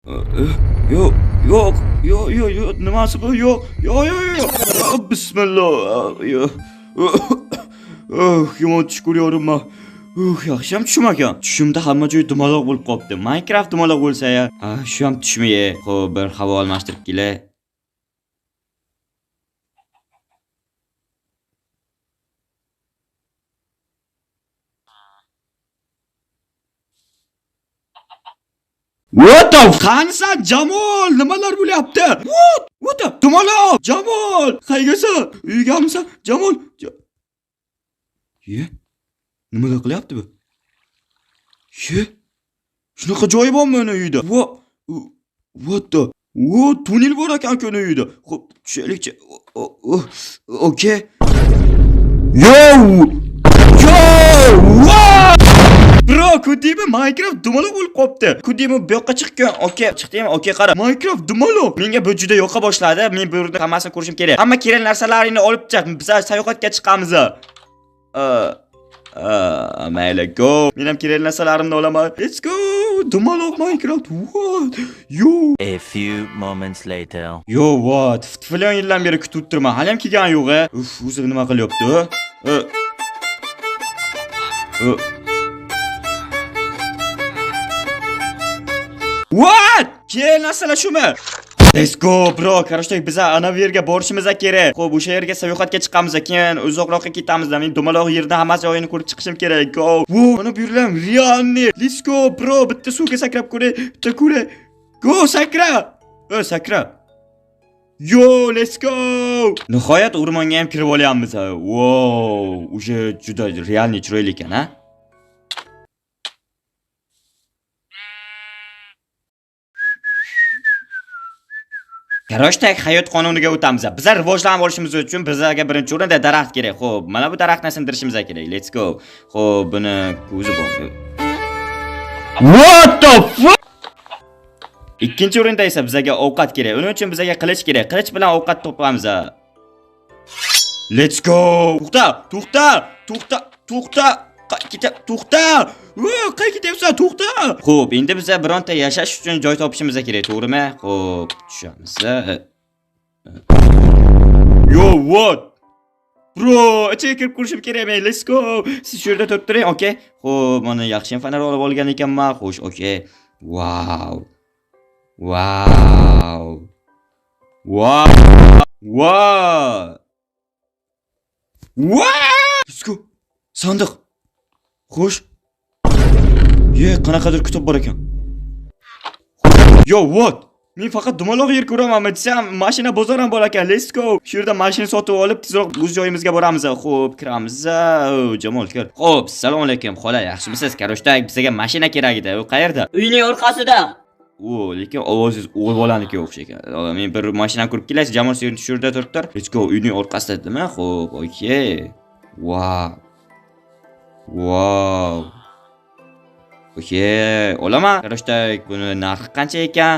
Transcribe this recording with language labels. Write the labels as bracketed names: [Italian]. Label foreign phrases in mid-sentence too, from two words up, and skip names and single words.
[Uzbek] Yo'q, yo'q, yo'q, yo'q, yo'q, nimasi bu? Yo'q, yo'q, yo'q, yo'q. Bismillah. Yo'q. Yomon tush ko'ryapman. Yaxshi ham tushim ekan. Tushimda hamma joy dumaloq bo'lib qopti. Minecraft dumaloq bo'lsa-ya. Shu ham tushmi? Xo'p, bir havo almashtirib kelay. [English] What the [Uzbek] Qansan Jamol, nimalar bo'lyapti? [English] What the [Uzbek] dumaloq Jamol, qaygasan? Uygamsan Jamol? Nimalar qilyapti bu? Shunaqa joyi bormi uni uyda? [English] What the? [Uzbek] Tunnel bor ekan uni uyda. Xo'p, tushaylikchi. Okay. [English] Yo! [Uzbek] Bro, kudimi Minecraft dumaloq bo'lib qopti. Kudimi bu yoqqa chiqqan. Okay, chiqdimi? Okay, qara. Minecraft dumaloq. Menga bu juda yoqa boshladi. Men bu yerda hammasini ko'rishim kerak. Hamma kerak narsalaringni olib chiq. Biz sayohatga chiqamiz. Mayli, go. Men ham kerak narsalarimni olaman. [English] Let's go. Dumaloq Minecraft. What? Yo. A few moments later. Yo, what? [Uzbek] Falan yildan beri kutib turman. Hali ham kelgan yo'q-a. O'zi nima qilyapti? What? Keyin narsalar shumi? [English] Let's go bro. [Uzbek] Qarashdak biz ana bu yerga borishimiz kerak. Xo'p, o'sha yerga sayohatga chiqamiz, keyin uzoqroqqa ketamiz. Men dumaloq yerda hamma joyini ko'rib chiqishim kerak. Go. Mana bu yerlar realni. [English] Let's go bro. [Uzbek] Bitta suvga sakrab ko'ray. Bitta ko'ray. Go, sakra. Sakra. [English] Yo, let's go. [Uzbek] Nihoyat o'rmonga ham kirib olyapmiz. Wow, o'sha juda realni chiroyli ekan, ha? Qarashdak hayot qonuniga o'tamiz. Bizlar rivojlanib olishimiz uchun bizlarga birinchi o'rinda daraxt kerak. Xo'p, mana bu daraxtni sindirishimiz kerak. [English] Let's go. [Uzbek] Xo'p, buni ko'zi bor. [English] What the fuck? [Uzbek] Ikkinchi o'rinda esa bizlarga ovqat kerak. Uning uchun bizlarga qilich kerak. Qilich bilan ovqat topamiz. [English] Let's go. [Uzbek] To'xta. Qayerga ketyapsan? To'xta. Xo'p, endi biz bironta yashash uchun joy topishimiz kerak, to'g'rimi? Xo'p, tushamiz. [English] Yo, what? [Uzbek] Bro, ichiga kirib ko'rishim kerak men. [English] Let's go. [Uzbek] Siz shu yerda turib turing, okay? Xo'p, mana yaxshi fonar olib olgan ekanman. Xo'sh, [English] okay. Wow. Let's go. [Uzbek] Sandiq. Xo'sh. Qanaqadir kitob bor ekan. [English] Yo, what? [Uzbek] Men faqat dumaloq yer ko'raman, desam, mashina bozor ham bor ekan. [English] Let's go. [Uzbek] Shu yerda mashina sotib olib, tezroq o'z joyimizga boramiz. Xo'p, kiramiz. Jamol kir. Xo'p, assalomu alaykum. Xola, yaxshimisiz? Qarashdak, bizga mashina kerak edi. U qayerda? Uyning orqasida. Lekin ovozingiz o'g'ilbolanikiga o'xshagan. Men bir mashina ko'rib kelasiz. Jamol shu yerda turibdir. [English] Let's go. [Uzbek] Uyning orqasida dedimi? [English] Xo'p, okay. Wow. [Uzbek] Okay, olaman. Qarashdak, buni narxi qancha ekan?